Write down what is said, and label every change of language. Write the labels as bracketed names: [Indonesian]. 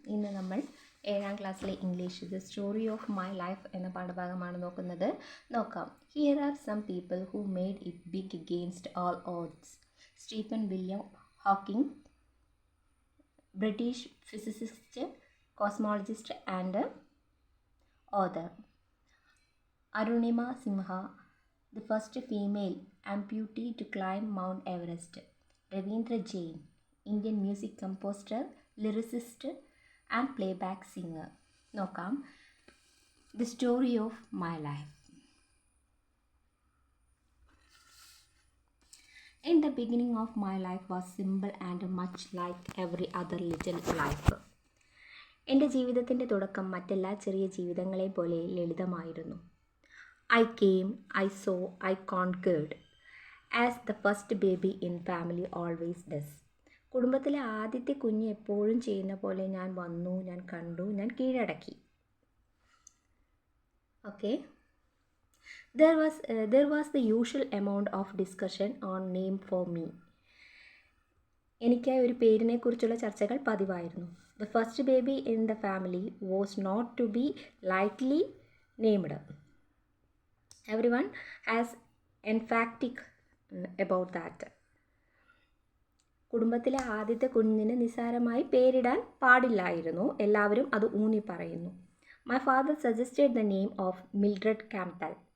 [Malayalam] ഇന്ന് നമ്മൾ 7ാം ക്ലാസ്സിലെ English the story of my life എന്ന പാഠഭാഗമാണ് നോക്കാം. [English] Here are some people who made it big against all odds. Stephen William Hawking, British physicist, cosmologist and author. Arunima Sinha, the first female amputee to climb Mount Everest. Ravindra Jain, Indian music composer, lyricist and playback singer. നോക്കാം. The story of my life. In the beginning of my life was simple and much like every other little life. [Malayalam] എൻ്റെ ജീവിതത്തിൻ്റെ തുടക്കം മറ്റെല്ലാ ചെറിയ ജീവിതങ്ങളെ പോലെ ലളിതമായിരുന്നു. [English] I came, I saw, I conquered, as the first baby in family always does. [Malayalam] കുടുംബത്തിലെ ആദ്യത്തെ കുഞ്ഞ് എപ്പോഴും ചെയ്യുന്ന പോലെ ഞാൻ വന്നു, ഞാൻ കണ്ടു, ഞാൻ കീഴടക്കി. [English] Okay. There was the usual amount of discussion on name for me. [Malayalam] എനിക്കായി ഒരു പേരിനെ കുറിച്ചുള്ള ചർച്ചകൾ പതിവായിരുന്നു. [English] The first baby in the family was not to be lightly named. Everyone has emphatic about that. [Malayalam] കുടുംബത്തിലെ ആദ്യത്തെ കുഞ്ഞിന് നിസ്സാരമായി പേരിടാൻ പാടില്ലായിരുന്നു. എല്ലാവരും അത് ഊന്നി പറയുന്നു. [English] My father suggested the name of Mildred Campbell.